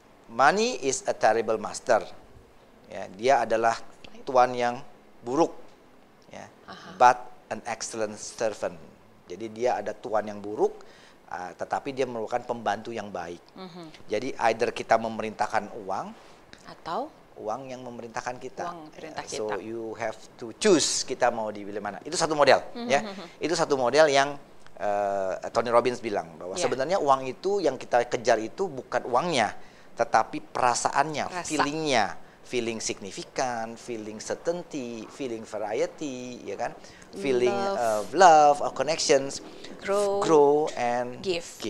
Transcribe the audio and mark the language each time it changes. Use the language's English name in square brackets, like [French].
[English] Money is a terrible master. [Indonesian] Ya, dia adalah tuan yang buruk. Ya. [English] But an excellent servant. [Indonesian] Jadi dia ada tuan yang buruk, tetapi dia merupakan pembantu yang baik. Jadi either kita memerintahkan uang atau uang yang memerintahkan kita. Uang perintah kita. [English] So you have to choose [Indonesian] kita mau dipilih mana. Itu satu model, ya. Itu satu model yang Tony Robbins bilang bahwa sebenarnya uang itu yang kita kejar itu bukan uangnya, tetapi perasaannya, feelingnya. [English] Feeling signifikan, feeling certainty, feeling variety, ya kan? Feeling love, connections, grow and give.